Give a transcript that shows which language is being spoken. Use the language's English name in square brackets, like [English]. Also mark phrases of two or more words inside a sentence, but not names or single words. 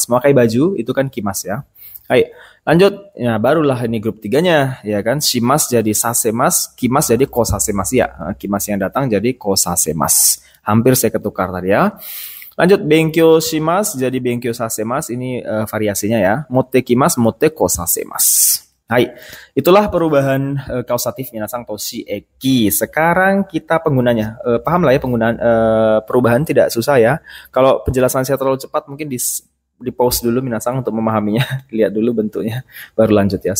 [Indonesian] Memakai baju itu kan Kimas ya. Hai, lanjut. Ya, barulah ini grup 3-nya ya kan. Shimas jadi Sasemas, Kimas jadi Kosasemas ya. Kimas yang datang jadi Kosasemas. Hampir saya ketukar tadi ya. Lanjut, [Japanese] 勉強します [Indonesian] jadi [Japanese] 勉強させます. [Indonesian] Ini variasinya ya. [Japanese] 持ってきます、持ってこさせます. [Indonesian] Hai, itulah perubahan kausatif minasan toshi eki. Sekarang kita penggunanya. Paham lah ya penggunaan perubahan tidak susah ya. Kalau penjelasan saya terlalu cepat mungkin di pause dulu minasan untuk memahaminya. Lihat dulu bentuknya baru lanjut ya.